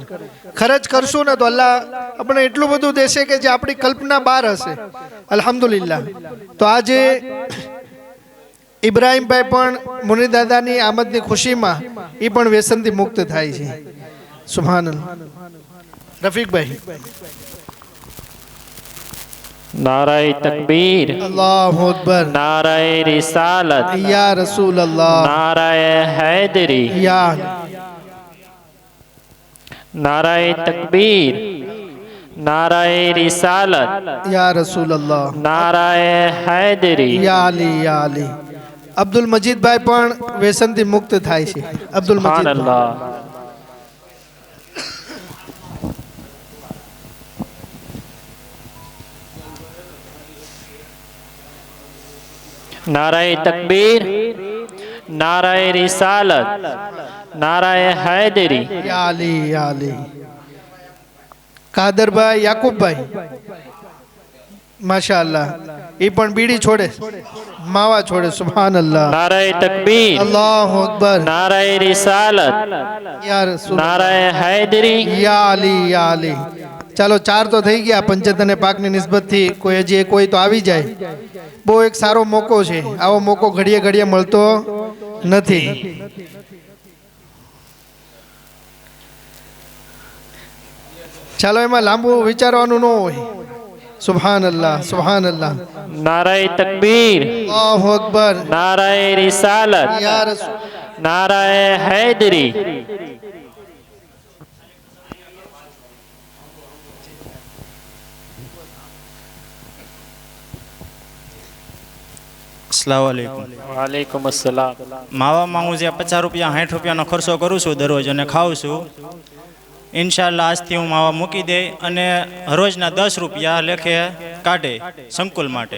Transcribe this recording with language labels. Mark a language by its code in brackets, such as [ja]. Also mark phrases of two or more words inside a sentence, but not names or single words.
[gu] ખર્ચ કરશું ને તો અલ્લાહ આપણે એટલું બધું દેશે કે જે આપણી કલ્પના બહાર હશે. [ar] અલ્હમ્દુલિલ્લાહ. [gu] તો આજે ઇબ્રાહીમભાઈ પણ મુનિર દાદાની આમદની ખુશીમાં એ પણ વ્યસનથી મુક્ત થાય છે. [ar] સુભાનઅલ્લાહ. રફીકભાઈ. [ur] نعرۂ تکبیر, [ar] الله أكبر. [ur] نعرۂ رسالت, [ar] يا رسول الله. [ur] نعرۂ حیدری, [ar] યા [ur] نعرۂ تکبیر، نعرۂ رسالت, [ar] يا رسول الله. [ur] نعرۂ حیدری. [ar] يا علي، يا علي. [gu] અબ્દુલ મજીદભાઈ પણ વ્યસનથી મુક્ત થાય છે. અબ્દુલ [ar] सुभान [gu] મજીદ. [ar] अल्लाह. [ur] نعرۂ تکبیر، نعرۂ رسالت، نعرۂ حیدری. [ar] يا علي، يا علي. [gu] કાદરભાઈ, યાકુબભાઈ માશાઅલ્લાહ એ પણ બીડી છોડે, માવા છોડે. [ar] સુભાનઅલ્લાહ. [ur] نعرۂ تکبیر, [ar] الله أكبر. [ur] نعرۂ رسالت, [ar] يا رسول. [ur] نعرۂ حیدری. [ar] يا علي، يا علي. [gu] ચાલો 4 તો થઈ ગયા. પંચત અને પાકની નિસ્બતથી કોઈ હજી કોઈ તો આવી જાય. બહુ એક સારો મોકો છે. આવો મોકો ઘડીએ ઘડીએ મળતો નથી. ચાલો એમાં લાંબુ વિચારવાનું ન હોય. [ar] سبحان الله، سبحان الله. [ur] نعرۂ تکبیر, [ar] الله أكبر. [ur] نعرۂ رسالت, [ar] يا رسول. [ur] نعرۂ حیدری. [ar] अस्सलामुअलैकुम. وعليكم السلام. [gu] માવામાં હું જે 50 રૂપિયા 60 રૂપિયાનો ખર્ચો કરું છું દરરોજ અને ખાઉં છું ઇન્શાલ્લાહ આજથી હું માવા મૂકી દે અને રોજના 10 રૂપિયા લેખે કાઢે સંકુલ માટે.